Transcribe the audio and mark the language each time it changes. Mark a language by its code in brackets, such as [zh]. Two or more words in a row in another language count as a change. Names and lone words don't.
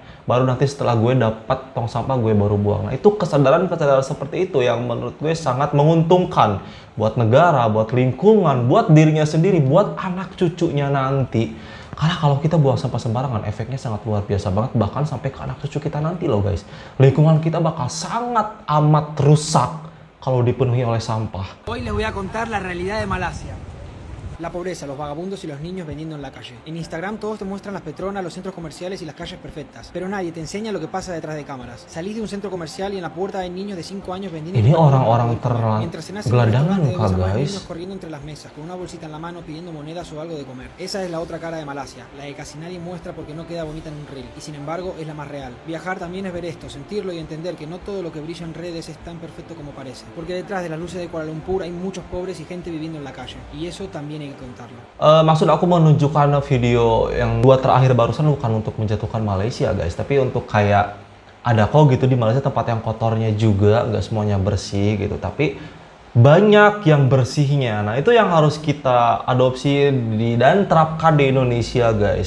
[id] Baru nanti setelah gue dapat tong sampah gue baru buang. Nah itu kesadaran seperti itu yang menurut gue sangat menguntungkan buat negara, buat lingkungan, buat dirinya sendiri, buat anak cucunya nanti. Karena kalau kita buang sampah sembarangan, efeknya sangat luar biasa banget, bahkan sampai ke anak cucu kita nanti loh guys. Lingkungan kita bakal sangat amat rusak kalau dipenuhi oleh sampah. [es] Hoy les voy a contar la realidad de Malasia. La pobreza, los vagabundos y los niños vendiendo en la calle. En Instagram todos te muestran las Petronas, los centros comerciales y las calles perfectas. Pero nadie te enseña lo que pasa detrás de cámaras. Salís de un centro comercial y en la puerta hay niños de 5 años vendiendo... [id] Ini orang-orang gelandangan kah guys? [es] Niños corriendo entre las mesas, con una bolsita en la mano pidiendo monedas o algo de comer. Esa es la otra cara de Malasia, la que casi nadie muestra porque no queda bonita en un reel. Y sin embargo es la más real. Viajar también es ver esto, sentirlo y entender que no todo lo que brilla en redes es tan perfecto como parece. Porque detrás de las luces de Kuala Lumpur hay muchos pobres y gente viviendo en la calle. Y eso también hay que contarlo. [id] Maksud aku menunjukkan video yang dua terakhir barusan bukan untuk menjatuhkan Malaysia guys, tapi untuk kayak ada kok gitu di Malaysia tempat yang kotornya juga, nggak semuanya bersih gitu, tapi banyak yang bersihnya. Nah itu yang harus kita adopsi dan terapkan di Indonesia guys.